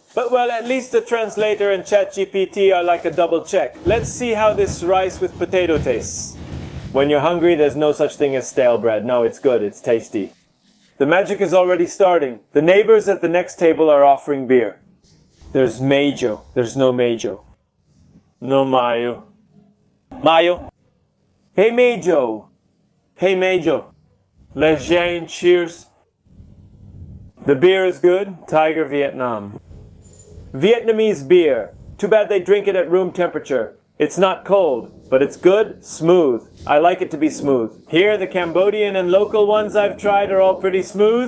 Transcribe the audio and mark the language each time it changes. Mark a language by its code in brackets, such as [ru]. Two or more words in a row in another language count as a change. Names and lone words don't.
[en] But well, at least the translator and ChatGPT are like a double check. Let's see how this rice with potato tastes. When you're hungry, there's no such thing as stale bread. No, it's good. It's tasty. The magic is already starting. The neighbors at the next table are offering beer. There's Mayo. There's no Mayo. No Mayo. Mayo. Hey Mayo. Hey Mayo. Lejeune, cheers. The beer is good. Tiger Vietnam. Vietnamese beer. Too bad they drink it at room temperature. It's not cold, but it's good, smooth. I like it to be smooth. Here, the Cambodian and local ones I've tried are all pretty smooth.